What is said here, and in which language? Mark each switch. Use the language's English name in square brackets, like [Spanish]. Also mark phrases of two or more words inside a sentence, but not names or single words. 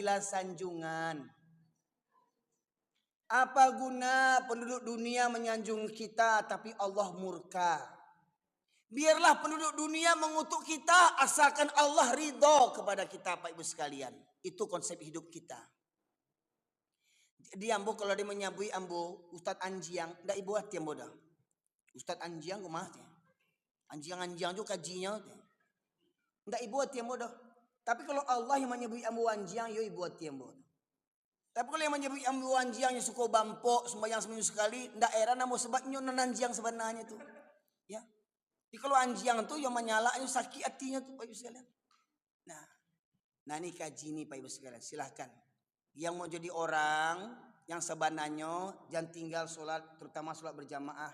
[Indonesian] Jangan gila sanjungan. Apa guna penduduk dunia menyanjung kita tapi Allah murka? Biarlah penduduk dunia mengutuk kita asalkan Allah ridho kepada kita, Pak Ibu sekalian. Itu konsep hidup kita. [Minangkabau] Di ambo kalau dia menyabui ambo Ustadz Anjiang, ndak ibu hati ambo dah. Ustadz Anjiang kumah teh. Anjiang juga kajinya teh. Ndak ibu hati ambo dah. Tapi kalau Allah yang menyebut ambo Anjiang, yo ibu hati ambo. [Indonesian] Tapi kalau yang menyebut ambo Anjiang yang suka bampok sembahyang seminggu sekali, [Minangkabau] ndak era namo sebabnya non Anjiang sebenarnya tuh. [Indonesian] Ya. Jadi kalau Anjiang tuh yang menyalahnya sakit hatinya tuh Pak Ibu sekalian. Nah ini kaji nih Pak Ibu sekalian, silahkan. Yang mau jadi orang yang sebenarnya jangan tinggal sholat, terutama sholat berjamaah.